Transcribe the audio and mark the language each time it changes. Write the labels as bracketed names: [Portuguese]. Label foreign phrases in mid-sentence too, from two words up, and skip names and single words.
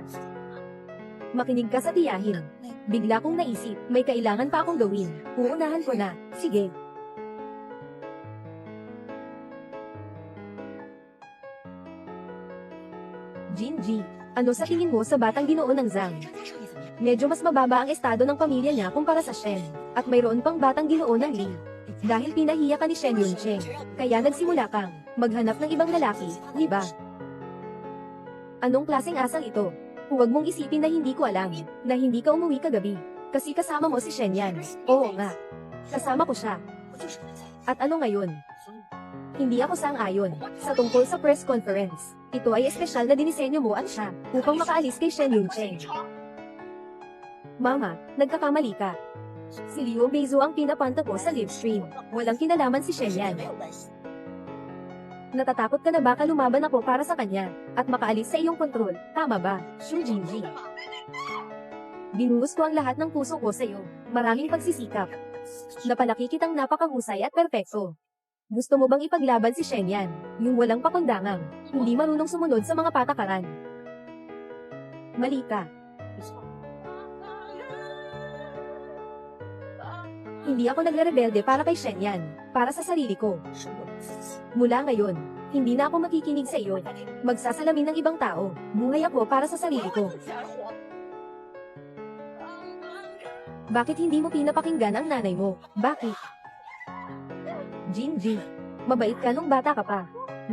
[Filipino] Makinig ka sa tiyahin. Bigla kong naisip, may kailangan pa akong gawin. Uunahan ko na. Sige. Jinji, ano sa tingin mo sa batang ginoo ng Zhang? [Chinese] 他的上面怎么样？ [Filipino] Medyo mas mababa ang estado ng pamilya niya kumpara sa Shen. At mayroon pang batang ginoo ng Li. Dahil pinahiya ka ni Shen Yuncheng, kaya nagsimula kang maghanap ng ibang lalaki, di ba? Anong klaseng asal ito? Huwag mong isipin na hindi ko alam, na hindi ka umuwi kagabi. Kasi kasama mo si Shen Yan. Oo nga. Kasama ko siya. [Chinese] 我就是不在。 [Filipino] At ano ngayon? Hindi ako sang-ayon sa tungkol sa press conference. Ito ay espesyal na dinisenyo mo at siya upang makaalis kay Shen Yuncheng. Mama, nagkakamali ka. Si Liu Beizu ang pinapanta ko sa [English] live stream. [Filipino] Walang kinalaman si Shen Yan. [Chinese] 没有关系。 [Filipino] Natatakot ka na baka lumaban ako para sa kanya at makaalis sa iyong kontrol. Tama ba, Shu Jinji? Binuhos ko ang lahat ng puso ko sa iyo. Maraming pagsisikap. Napalaki kitang napakahusay at perpekto. Gusto mo bang ipaglaban si Shen Yan, yung walang pakundangan, hindi marunong sumunod sa mga patakaran? Mali ka. Hindi ako nagre-rebelde para kay Shen Yan, para sa sarili ko. [Chinese] 是我的自己。 [Filipino] Mula ngayon, hindi na ako makikinig sa iyo. Magsasalamin ng ibang tao. Buhay ako para sa sarili ko. Bakit hindi mo pinapakinggan ang nanay mo? Bakit? Jinji, mabait ka nung bata ka pa.